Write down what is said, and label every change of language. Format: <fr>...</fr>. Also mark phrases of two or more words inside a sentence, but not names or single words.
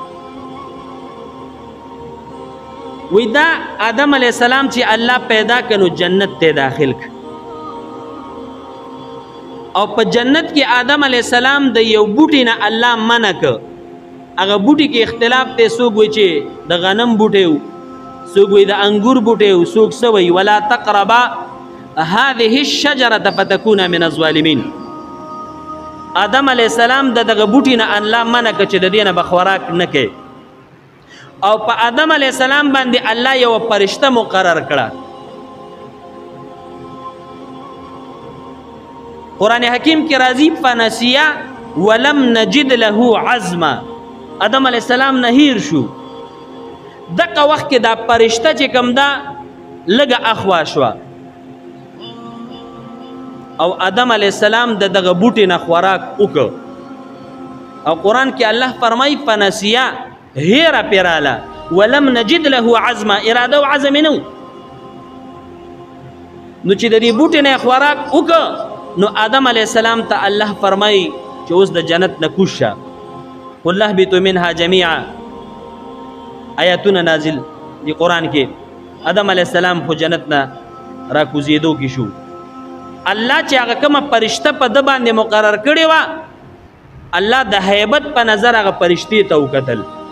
<ps>وی دا آدم</ps> <ar>علیه السلام</ar> <ps>چې الله پیدا کنو جنت ته داخل ک او په جنت کې آدم</ps> <ar>علیه السلام</ar> <ps>د یو بوټي نه الله منع ک هغه بوټي کې اختلاف ته څوک وایي چې د غنم بوټی و څوک وایي د انګور بوټی و څوک څه وایي</ps> <ar>ولا تقربا هذه الشجرة فتكون من الظالمین</ar> <ps>آدم</ps> <ar>علیه السلام</ar> <ps>د دغه بوټي نه الله منع ک چې د دې نه به خوراک نه کوي او په آدم</ps> <ar>علیه السلام</ar> <ps>باندې الله یو فرشته مقرر کړه قرآن حکیم کې راځي</ps> <ar>فنسیا ولم نجد له عزما</ar> <ps>آدم</ps> <ar>علیه السلام</ar> <ps>نه هیر شو دغه وخت کې دا فرشته چې کوم دا لږه اخوا شوه او آدم</ps> <ar>علیه السلام</ar> <ps>د دغه بوټي نه خوراک وکړ او قرآن کې الله فرمایي فنسیا هیره پیراله</ps> <ar>ولم نجد له عزما</ar> <ps>اراده او عزم نو نو چې د دې بوټي نه خوراک وکړه نو آدم</ps> <ar>علیه السلام</ar> <ps>ته الله فرمایي چې اوس د جنت نه کوز شه</ps> <ar>قل اهبطوا منها جمیعا</ar> <ps>آیاتونه نازل دی قرآن کې آدم</ps> <ar>علیه السلام</ar> <ps>خو جنت نه را کوزېدو کې شو الله چې هغه کومه فرشته په ده باندې مقرر کړې وه الله د هیبت په نظر هغه فرشتې ته وکتل</ps>